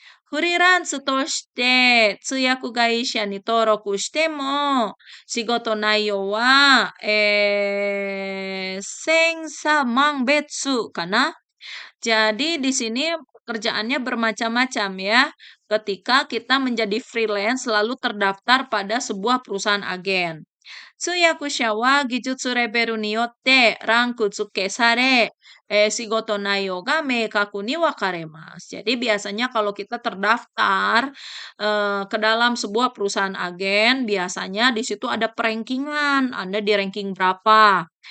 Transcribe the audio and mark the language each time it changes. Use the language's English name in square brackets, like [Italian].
[Japanese] フリーランスとして通訳会社に登録しても、仕事内容は、千差万別かな. [Indonesian] Jadi di sini pekerjaannya bermacam-macam ya. Ketika kita menjadi freelance lalu terdaftar pada sebuah perusahaan agen. [Japanese] 通訳者は技術レベルによってランク付けされ、仕事内容が明確に分かれます. [Indonesian] Jadi biasanya kalau kita terdaftar ke dalam sebuah perusahaan agen, biasanya di situ ada perankingan, Anda di ranking berapa.